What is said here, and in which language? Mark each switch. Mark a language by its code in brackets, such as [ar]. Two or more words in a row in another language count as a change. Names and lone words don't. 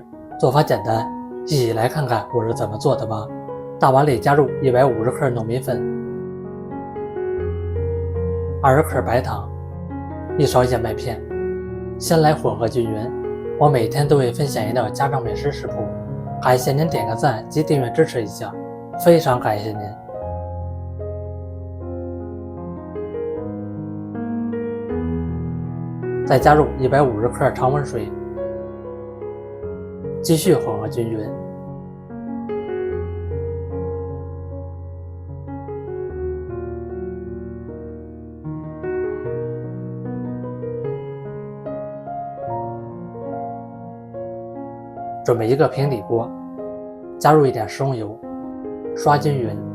[zh] 做法简单，一起来看看我是怎么做的吧。大碗里加入150克糯米粉，20克白糖，1勺燕麥片，先来混合均匀。我每天都会分享一道家常美食食谱，感謝您點個讚及訂閱支持一下，非常感謝您。再加入150克常溫水，繼續混合均匀。準備一個平底鍋，加入一點食用油，刷均匀。